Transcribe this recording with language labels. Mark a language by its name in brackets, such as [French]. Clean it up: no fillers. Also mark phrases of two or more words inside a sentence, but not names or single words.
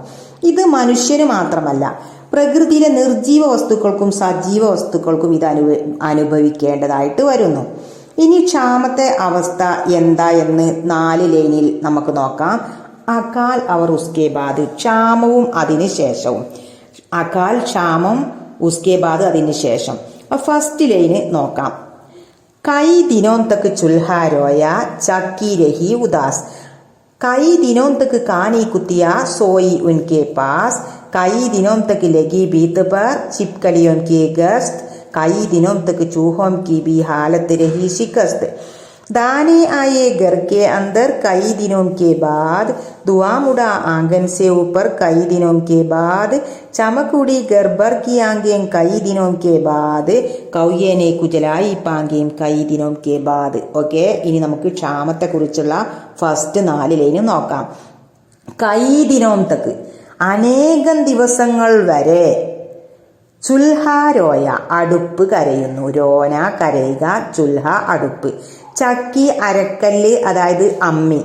[Malayalam] ഇത് മനുഷ്യന് മാത്രമല്ല, പ്രകൃതിയിലെ നിർജീവ വസ്തുക്കൾക്കും സജീവ വസ്തുക്കൾക്കും ഇത് അനുഭവിക്കേണ്ടതായിട്ട് വരുന്നു. ഇനി ക്ഷാമത്തെ അവസ്ഥ എന്താ എന്ന് 4 ലൈനിൽ നമുക്ക് നോക്കാം. [Hindi] अकाल और उसके बाद, [Malayalam] ക്ഷാമവും അതിന് ശേഷവും. അകാൽ, ക്ഷാമം, [Hindi] उसके बाद [Malayalam] അതിന് ശേഷം. [English] first line [Malayalam] നോക്കാം. [Hindi] कई दिनों तक चूल्हा रोया चक्की रही उदास. कई दिनों तक कहानी कुतिया सोई उनके पास. कई दिनों तक लगी भीत पर छिपकलियों की गश्त. कई दिनों तक चूहों की भी हालत रही शिकस्त. दाने आए घर के अंदर कई दिनों के बाद. धुआं उड़ा आंगन से ऊपर कई दिनों के बाद. चमक उड़ी घर भर की आंखें कई दिनों के बाद. कौये ने कुजलाई पांगें कई दिनों के बाद. [Malayalam] ഓക്കെ, ഇനി നമുക്ക് ക്ഷാമത്തെ കുറിച്ചുള്ള [English] first 4 line [Malayalam] നോക്കാം. [Hindi] कई दिनों तक [Malayalam] അനേകം ദിവസങ്ങൾ വരെ. [Hindi] चूल्हा रोया [Malayalam] അടുപ്പ് കരയുന്നു. രോന കരയുക, ചുൽഹ അടുപ്പ്. ചക്കി അരക്കല്ല് അതായത് അമ്മി.